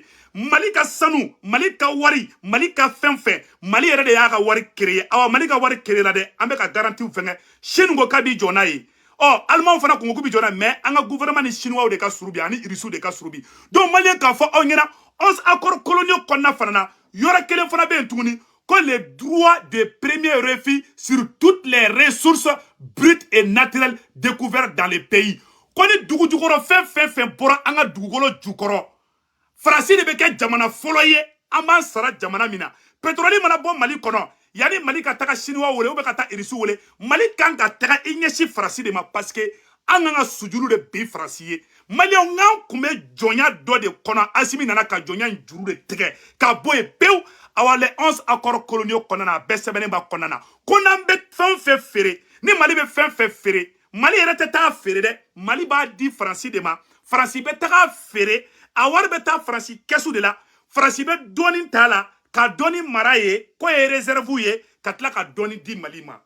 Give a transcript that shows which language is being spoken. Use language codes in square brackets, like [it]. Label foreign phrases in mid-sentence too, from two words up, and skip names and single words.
[bm] Mali ka sanu, Mali ka wari, Mali ka fɛn fɛn, Mali yɛrɛ de y'a ka wari créer. Awa Mali ka wari créer la dɛ, an bɛ ka garantie fɛngɛ. Chine ko k'a bi jɔ n'a ye. Allemand fana ko k'u bi jɔ n'a ye, [fr] mais an [bm] ka gouvernement ni chinois de ka surubi ani Russes de ka surubi. Donc Malien k'a fɔ aw ɲɛna [fr] 11 accords coloniaux [bm] kɔnɔna fana na, yɔrɔ kelen fana bɛ yen tuguni [fr] que les droits de premier refus sur toutes les ressources brutes et naturelles découvertes dans les pays. [bm] Ko ni dugu jukɔrɔ fɛn bɔra an ka dugukolo jukɔrɔ, Faransi de bɛ kɛ jamana fɔlɔ ye, an b'an sara jamana min na. Pétrole mana bɔ Mali kɔnɔ, yani Mali ka taga chinois wele ou bɛ ka taa Russes wele, Mali kan ka taga i ɲɛsin Faransi de ma [fr] parce que [bm] an kan ka sujuru de bin Faransi ye. Maliens n'an kun bɛ jɔnya dɔ de kɔnɔ, Asimi nana ka jɔnya in juru de tigɛ ka bɔ yen pewu. Awa [fr] les 11 accords coloniaux [bm] kɔnɔna na, bɛɛ sɛbɛnnen b'a kɔnɔna na. Ko n'an bɛ fɛn fɛn feere, ni Mali bɛ fɛn fɛn feere, Mali yɛrɛ tɛ taa feere dɛ, Mali b'a di Faransi de ma. Faransi bɛ taga feere, a wari bɛ taa Faransi kɛsu de la. Faransi bɛ dɔɔni t'a la, ka dɔɔni mara ye, ko ye réserve ye, ka tila ka dɔɔni di Mali ma.